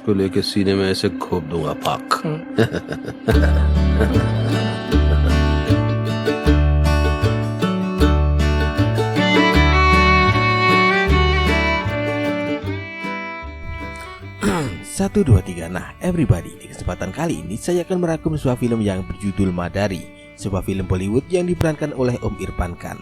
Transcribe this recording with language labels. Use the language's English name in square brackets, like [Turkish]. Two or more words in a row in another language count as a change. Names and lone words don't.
[Hindi] इसको लेके सीने में ऐसे घोप दूंगा पाक। [Indonesian] Satu, dua, tiga. Nah, everybody, di kesempatan kali ini saya akan merangkum sebuah film yang berjudul Madari, sebuah film Bollywood yang diperankan oleh Om Irfan Khan.